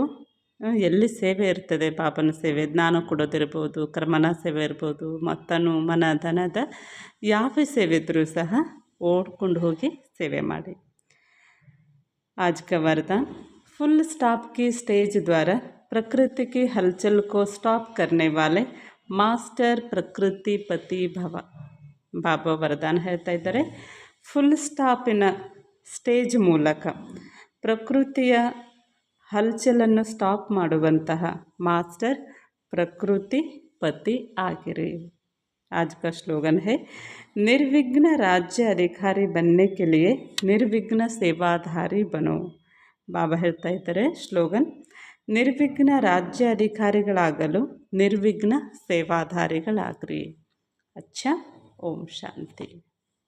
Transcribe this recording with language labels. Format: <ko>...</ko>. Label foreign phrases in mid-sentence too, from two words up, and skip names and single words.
<kn>ಎಲ್ಲಿ ಸೇವೆ ಇರ್ತದೆ, ಬಾಬನ ಸೇವೆ, ಜ್ಞಾನ ಕೊಡೋದಿರ್ಬೋದು, ಕರ್ಮನ ಸೇವೆ ಇರ್ಬೋದು, ಮತ್ತನು ಮನ ಧನದ ಯಾವ ಸೇವೆ ಇದ್ದರೂ ಸಹ ಓಡ್ಕೊಂಡು ಹೋಗಿ ಸೇವೆ ಮಾಡಿ.</kn> <hi>आज का वरदान,</hi> <en>full stop</en> <hi>की स्टेज द्वारा प्रकृति की हलचल को स्टॉप करने वाले मास्टर प्रकृति पति भव.</hi> <kn>ಬಾಬಾ ವರದಾನ ಹೇಳ್ತಾ ಇದ್ದಾರೆ,</kn> <en>full stop-ina</en> <kn>ಸ್ಟೇಜ್ ಮೂಲಕ ಪ್ರಕೃತಿಯ ಹಲ್ಚಲನ್ನು ಸ್ಟಾಪ್ ಮಾಡುವಂತಹ ಮಾಸ್ಟರ್ ಪ್ರಕೃತಿ ಪತಿ ಆಗಿರಿ.</kn> <hi>आज का स्लोगन है, निर्विघ्न राज्य अधिकारी बनने के लिए निर्विघ्न सेवाधारी बनो.</hi> <kn>ಬಾಬಾ ಹೇಳ್ತಾ ಇದ್ದಾರೆ ಸ್ಲೋಗನ್, ನಿರ್ವಿಘ್ನ ರಾಜ್ಯ ಅಧಿಕಾರಿಗಳಾಗಲು ನಿರ್ವಿಘ್ನ ಸೇವಾಧಾರಿಗಳಾಗ್ರಿ. ಅಚ್ಚಾ, ಓಂ ಶಾಂತಿ.</kn>